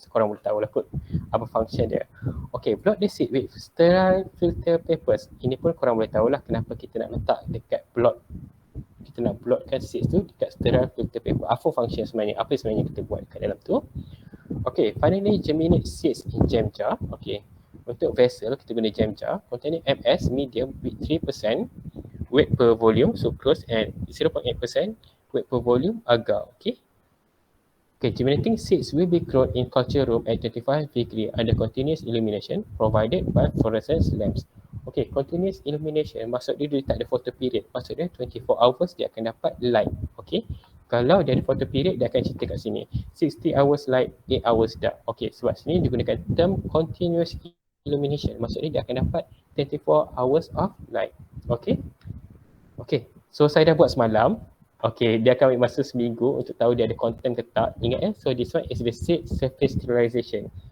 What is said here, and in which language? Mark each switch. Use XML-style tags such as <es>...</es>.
<ms>Korang boleh tahu lah kot apa function dia. Okay.</ms> <en>Blot the seed with sterile filter papers.</en> <ms>Ini pun korang boleh tahu lah kenapa kita nak letak dekat blot. Kita nak blotkan seeds tu dekat sterile filter paper. Apa function sebenarnya? Apa sebenarnya kita buat kat dalam tu? Okay.</ms> <en>Finally, germinate seeds in jam jar. Okay.</en> <ms>Untuk vessel, kita guna</ms> <en>jam jar containing MS medium with 3% weight per volume, sucrose, and 0.8% weight per volume, agar. Okay. Okay, germinating seeds will be grown in culture room at 25 degree under continuous illumination provided by fluorescence lamps.</en> <ms>Okay, continuous illumination maksud dia tak ada photo period. Maksud dia 24 hours dia akan dapat light. Okay. Kalau dia ada photo period, dia akan cerita kat sini.</ms> <en>60 hours light, 8 hours dark.</en> <ms>Okay, sebab sini digunakan term continuous illumination. Maksudnya dia akan dapat</ms> <en>24 hours of light.</en> <ms>Okay. Okay. So saya dah buat semalam. Okay. Dia akan ambil masa seminggu untuk tahu dia ada content ke tak. Ingat ya.</ms> <en>So this one is the seed surface sterilization.</en>